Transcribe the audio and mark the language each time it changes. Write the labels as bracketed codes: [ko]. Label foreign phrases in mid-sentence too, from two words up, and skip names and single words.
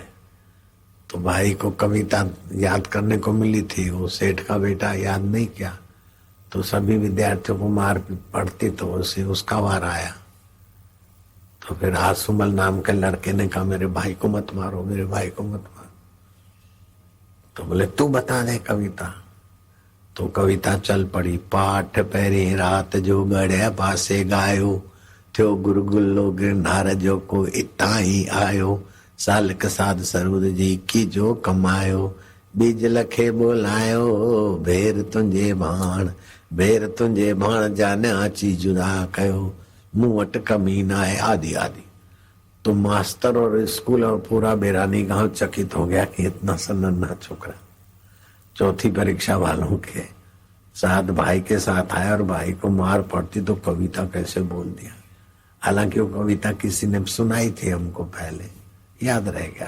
[hi] तो भाई को कविता याद करने को मिली थी, वो सेठ का बेटा याद नहीं किया, तो सभी विद्यार्थियों को मार पड़ती, तो उसे उसका वार आया। तो फिर आसुमल नाम के लड़के ने कहा मेरे भाई को मत मारो, मेरे भाई को मत मारो। तो बोले तू बता दे कविता। तो कविता चल पड़ी। [sd] पाठ पैरी रात जो गड़े पासे गायो, थियो गुरगुल्लो गिरनार जो को इता ही आयो, सालक साध सरूद जी की जो कमायो, बीज लखे बोलायो भेर तुंहिंजे भाण जाने आची जुदा कयो मूं वटि कमी न आहे [hi] आदि आदि। तो मास्टर और स्कूल और पूरा बेरानी गांव चकित हो गया कि इतना सा नन्हा छोकरा चौथी परीक्षा वालों के साथ भाई के साथ आया और भाई को मार पड़ती तो कविता कैसे बोल दिया। हालांकि वो कविता किसी ने सुनाई थी हमको पहले, याद रह गया।